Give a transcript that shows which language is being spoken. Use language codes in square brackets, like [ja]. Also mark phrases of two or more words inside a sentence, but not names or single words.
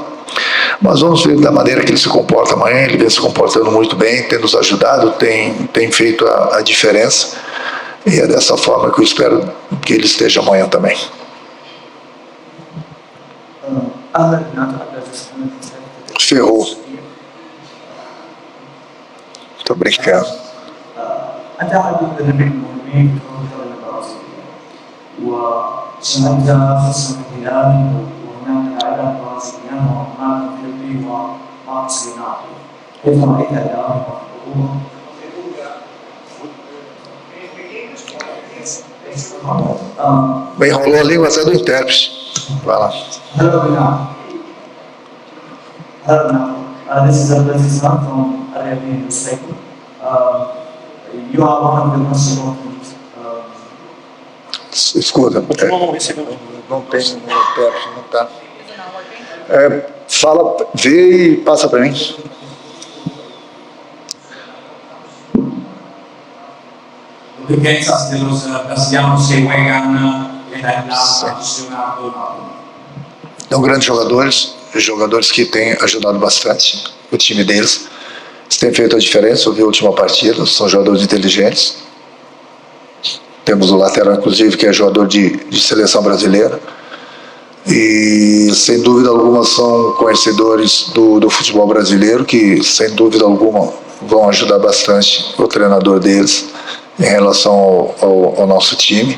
[pt] Mas vamos ver da maneira que ele se comporta amanhã. Ele vem se comportando muito bem, tem nos ajudado, tem feito a diferença. E é dessa forma que eu espero que ele esteja amanhã também. Ferrou. Estou brincando. [ar] أنت أحد المدربين المهمين في المنتخب البرازيلي وشاهدت خصم الهلال وهناك لاعبان برازيليان وهناك فيليبي وماركوس ليوناردو كيف رأيت أداءهم وحضورهم؟ [pt] Bem, rolou a língua até do intérprete. Vai lá. [en] Hello, Vinod. Hello, Vinod. This is Abdulaziz from Arabian newspaper. You are one of the most important. [pt] Escuta. Não tem intérprete, não tá. Fala, vê e passa para mim. [es] Lo que piensas de los brasileños que juegan en la nacional? [pt] São grandes jogadores que têm ajudado bastante o time deles. Eles têm feito a diferença. Eu vi a última partida, são jogadores inteligentes. Temos o lateral, inclusive, que é jogador de seleção brasileira. E, sem dúvida alguma, são conhecedores do futebol brasileiro, que, sem dúvida alguma, vão ajudar bastante o treinador deles em relação ao nosso time.